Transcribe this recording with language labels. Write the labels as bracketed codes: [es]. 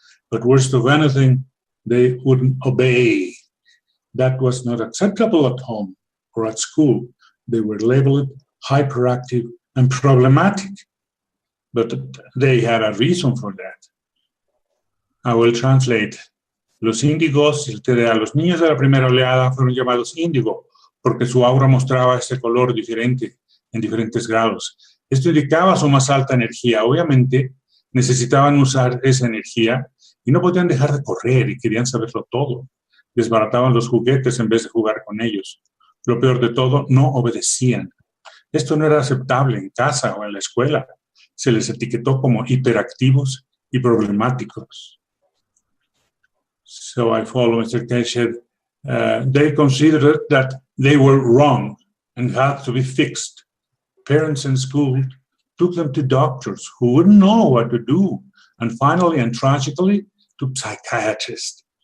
[en] But worst of anything, they wouldn't obey. That was not acceptable at home or at school. They were labeled hyperactive and problematic. But they had a reason for that. I will translate. [es] Los índigos, el TDA, los niños de la primera oleada fueron llamados índigo porque su aura mostraba ese color diferente en diferentes grados. Esto indicaba su más alta energía. Obviamente necesitaban usar esa energía y no podían dejar de correr y querían saberlo todo. Desbarataban los juguetes en vez de jugar con ellos. Lo peor de todo, no obedecían. Esto no era aceptable en casa o en la escuela. Se les etiquetó como hiperactivos y problemáticos. [en] So I follow Mr. Keshe. They considered that they were wrong and had to be fixed. Parents and school took them to doctors who wouldn't know what to do, and finally and tragically to psychiatrists.